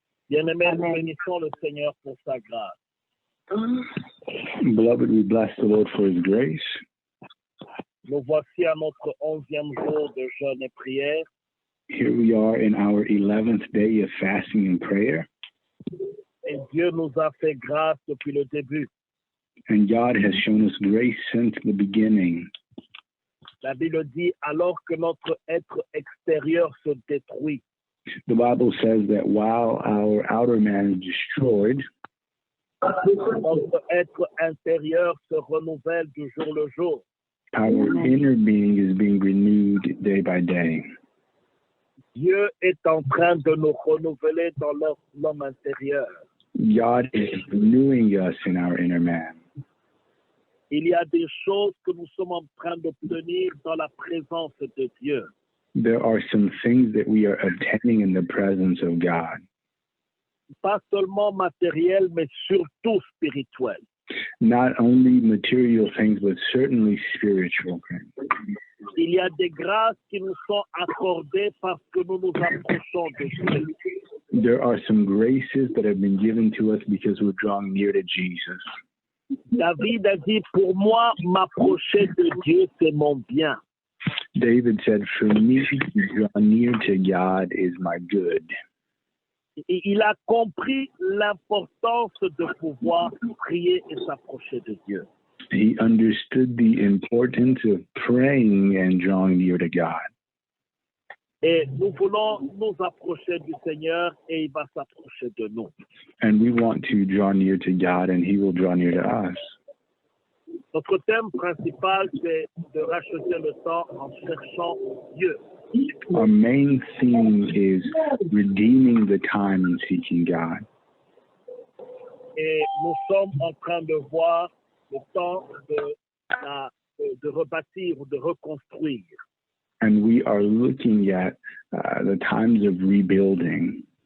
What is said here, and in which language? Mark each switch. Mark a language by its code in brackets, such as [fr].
[fr] Bien-aimés, nous bénissons le Seigneur pour sa grâce. [en] Beloved, we bless the Lord for His grace. [fr] Nous voici à notre 11e jour de jeûne et prière. [en] Here we are in our 11th day of fasting and prayer. [fr] Et Dieu nous a fait grâce depuis le début. [en] And God has shown us grace since the beginning. [fr] La Bible dit, alors que notre être extérieur se détruit, [en] The Bible says that while our outer man is destroyed, [fr] notre être intérieur se renouvelle du jour le jour. [en] our inner being is being renewed day by day. [fr] Dieu est en train de nous renouveler dans l'homme intérieur. [en] God is renewing us in our inner man. [fr] Il y a des choses que nous sommes en train d'obtenir dans la présence de Dieu. [en] There are some things that we are obtaining in the presence of God. [fr] Pas seulement matériel, mais surtout spirituel. [en] Not only material things, but certainly spiritual things. [fr] Il y a des grâces qui nous sont accordées parce que nous nous approchons de Dieu. [en] There are some graces that have been given to us because we're drawing near to Jesus. [fr] David a dit, pour moi, m'approcher de Dieu, c'est mon bien. [en] David said, for me to draw near to God is my good. [fr] Et il a compris l'importance de pouvoir prier et s'approcher de Dieu. [en] He understood the importance of praying and drawing near to God. [fr] Et nous voulons nous approcher du Seigneur et il va s'approcher de nous. [en] And we want to draw near to God and He will draw near to us. [fr] Notre thème principal, c'est de racheter le temps en cherchant Dieu. [en] Our main theme is redeeming the time and seeking God. [fr] Et nous sommes en train de voir le temps de rebâtir ou de reconstruire. [en] And we are looking at the times of rebuilding.